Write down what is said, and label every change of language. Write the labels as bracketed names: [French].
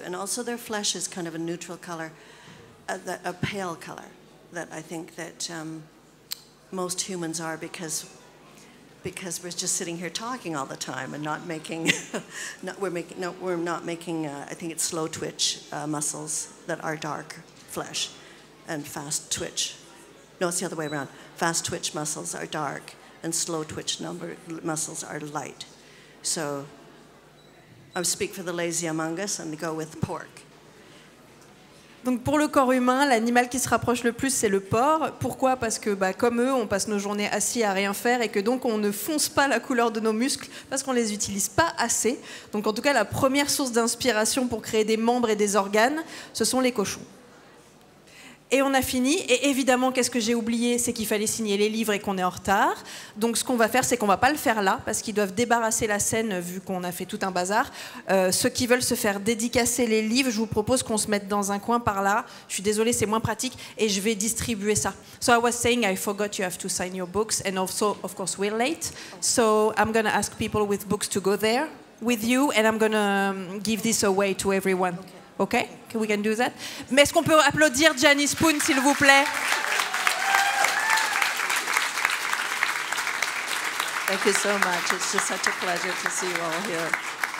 [English] And also their flesh is kind of a neutral color, a pale color, that I think that most humans are because we're just sitting here talking all the time and not making, we're not making, I think it's slow twitch muscles that are dark flesh and fast twitch. No, it's the other way around. Fast twitch muscles are dark and slow twitch muscles are light. So I speak for the lazy among us and go with pork. [French] Donc pour le corps humain, l'animal qui se rapproche le plus, c'est le porc. Pourquoi? Parce que comme eux, on passe nos journées assis à rien faire et que donc on ne fonce pas la couleur de nos muscles parce qu'on ne les utilise pas assez. Donc en tout cas, la première source d'inspiration pour créer des membres et des organes, ce sont les cochons. Et on a fini. Et évidemment, qu'est-ce que j'ai oublié? C'est qu'il fallait signer les livres et qu'on est en retard. Donc ce qu'on va faire, c'est qu'on ne va pas le faire là, parce qu'ils doivent débarrasser la scène, vu qu'on a fait tout un bazar. Ceux qui veulent se faire dédicacer les livres, je vous propose qu'on se mette dans un coin par là. Je suis désolée, c'est moins pratique. Et je vais distribuer ça. [English] So I was saying, I forgot you have to sign your books. And also, of course, we're late. So I'm going to ask people with books to go there with you. And I'm going to give this away to everyone. Okay? We can do that. [French] Mais est-ce qu'on peut applaudir Janice Poon, s'il vous plaît? [English] Thank you so much. It's just such a pleasure to see you all here.